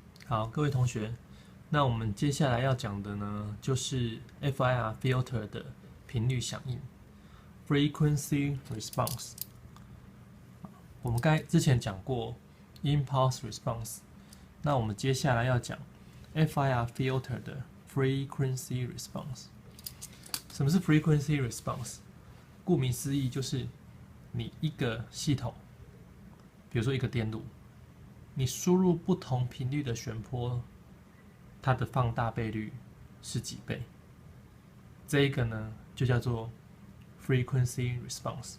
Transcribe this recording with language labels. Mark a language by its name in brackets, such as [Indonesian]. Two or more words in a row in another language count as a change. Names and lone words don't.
[Chinese] 好，各位同學，那我們接下來要講的呢，就是 [English] FIR filter [Chinese] 的頻率響應 [English] （frequency response）。 [Chinese] 我們之前講過 [English] impulse response， [Chinese] 那我們接下來要講 [English] FIR filter [Chinese] 的 [English] frequency response。 [Chinese] 什麼是 [English] frequency response？ [Chinese] 顧名思義，就是你一個系統，比如說一個電路，你輸入不同頻率的旋波，它的放大倍率是幾倍？這一個呢，就叫做 [English] frequency response。